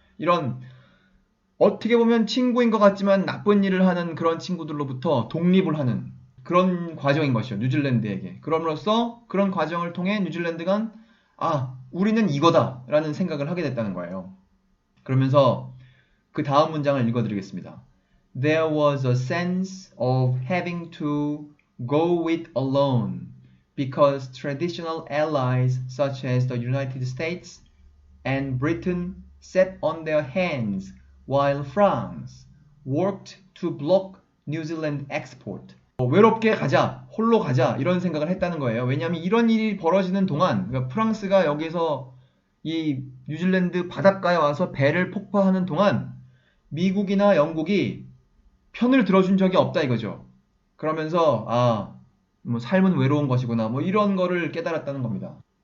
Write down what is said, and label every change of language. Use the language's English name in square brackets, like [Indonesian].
[Korean] 이런 어떻게 보면 친구인 것 같지만 나쁜 일을 하는 그런 친구들로부터 독립을 하는 그런 과정인 것이죠. 뉴질랜드에게. 그럼으로써 그런 과정을 통해 뉴질랜드가 우리는 이거다 라는 생각을 하게 됐다는 거예요. 그러면서 그 다음 문장을 읽어드리겠습니다. [English] There was a sense of having to go it alone because traditional allies such as the United States and Britain sat on their hands while France worked to block New Zealand export. [Korean] 외롭게 가자, 홀로 가자 이런 생각을 했다는 거예요. 왜냐하면 이런 일이 벌어지는 동안 그러니까 프랑스가 여기서 이 뉴질랜드 바닷가에 와서 배를 폭파하는 동안 미국이나 영국이 편을 들어준 적이 없다 이거죠. 그러면서 뭐 삶은 외로운 것이구나 뭐 이런 거를 깨달았다는 겁니다.